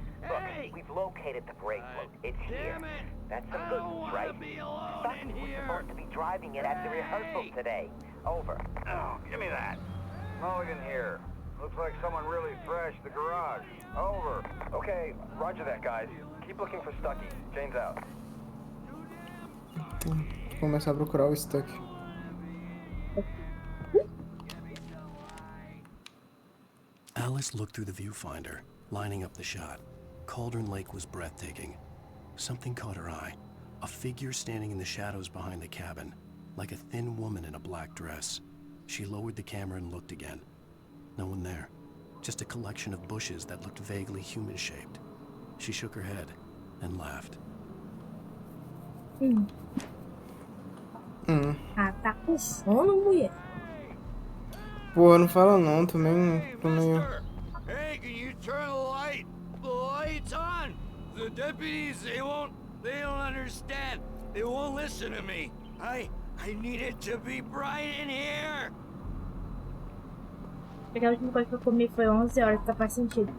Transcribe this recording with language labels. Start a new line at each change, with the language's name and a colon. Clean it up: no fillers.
English: Look, we've located the brake float. It's here. That's some good news, right? Stucky was supposed to be driving it at the rehearsal today. Over. Oh, give me that. Mulligan here. Looks like someone really thrashed the garage. Over. Okay, roger that, guys. Keep looking for Stucky. Jane's out.
Portuguese: Vou começar a procurar o Stuck.
English: Alice looked through the viewfinder, lining up the shot. Cauldron Lake was breathtaking. Something caught her eye. A figure standing in the shadows behind the cabin, like a thin woman in a black dress. She lowered the camera and looked again. No one there. Just a collection of bushes that looked vaguely human-shaped. She shook her head and laughed.
Portuguese: Ah, tá com sono, mulher. Pô, não fala não, também tô meio...
English: Hey, can you turn the light? The light's on! The deputies, they don't understand. It won't listen to me. I need it to be bright in here.
Portuguese: Porque a última coisa que eu comi foi 11 horas, tá faz sentido.